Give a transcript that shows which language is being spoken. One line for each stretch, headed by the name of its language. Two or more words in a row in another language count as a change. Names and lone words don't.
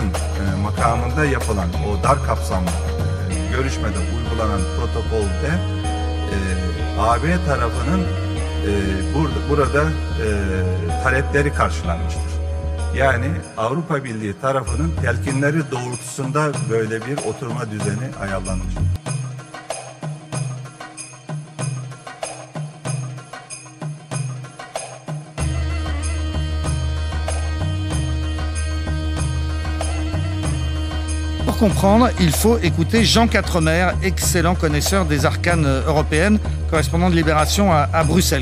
Turkish: makamında yapılan o dar kapsamlı görüşmede uygulanan protokolde AB tarafının burada talepleri karşılanmıştır. Yani Avrupa Birliği tarafının telkinleri doğrultusunda böyle bir oturma düzeni ayarlanmıştır.
French: Pour comprendre, il faut écouter Jean Quatremer, excellent connaisseur des arcanes européennes, correspondant de Libération à Bruxelles.